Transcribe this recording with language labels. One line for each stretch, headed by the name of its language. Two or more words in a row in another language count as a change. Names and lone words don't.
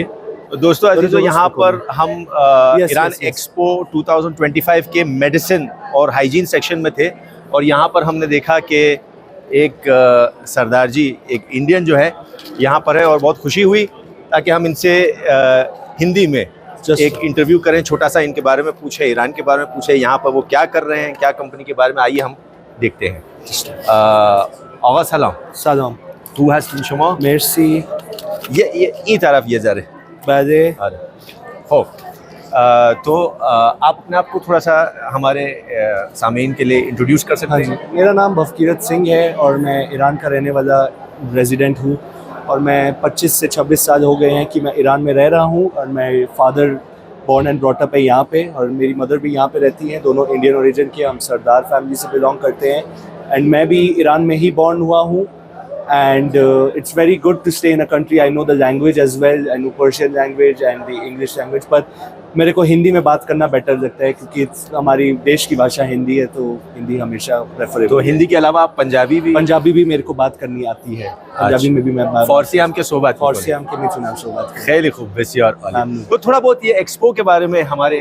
Hindi: तो दोस्तों अजीजों, यहाँ पर हम ईरान एक्सपो 2025 के मेडिसिन और हाइजीन सेक्शन में थे, और यहाँ पर हमने देखा कि एक सरदार जी, एक इंडियन जो है यहाँ पर है, और बहुत खुशी हुई ताकि हम इनसे हिंदी में एक इंटरव्यू करें, छोटा सा इनके बारे में पूछे, ईरान के बारे में पूछे, यहाँ पर वो क्या कर रहे हैं, क्या कंपनी के बारे में। आइए हम देखते हैं।
Persian: آقا سلام سلام تو هستین شما؟ مرسی ये این طرف یه ذره بله آره خب
Hindi: तो आप अपने आप को थोड़ा सा हमारे सामीन के लिए इंट्रोड्यूस कर सकते हाँ हैं? जी, मेरा नाम भवकीरत सिंह है और मैं ईरान का रहने वाला रेजिडेंट हूँ, और मैं 25 से 26 साल हो गए हैं कि मैं ईरान में रह रहा हूँ, और मैं
English: father born and brought up
Hindi: है यहाँ पे, और मेरी मदर भी यहाँ पे रहती हैं। दोनों
English: Indian origin
Hindi: के, हम सरदार फैमिली से बिलोंग करते हैं, एंड मैं भी ईरान में ही बॉर्न हुआ हूँ।
English: And it's very good to stay in a country. I know the language as well. I know Persian language and the English language.
Hindi: But मेरे को हिंदी में बात करना बेटर लगता है, क्योंकि हमारी देश की भाषा हिंदी है, तो हिंदी हमेशा प्रेफरेबल। तो हिंदी के अलावा आप पंजाबी भी मेरे को बात करनी आती है। पंजाबी में भी मैं
Persian: فارسی هم که صحبت فارسی هم که میتونم صحبت خیلی خوب بسیار.
Hindi: तो थोड़ा बहुत ये एक्सपो के बारे में, हमारे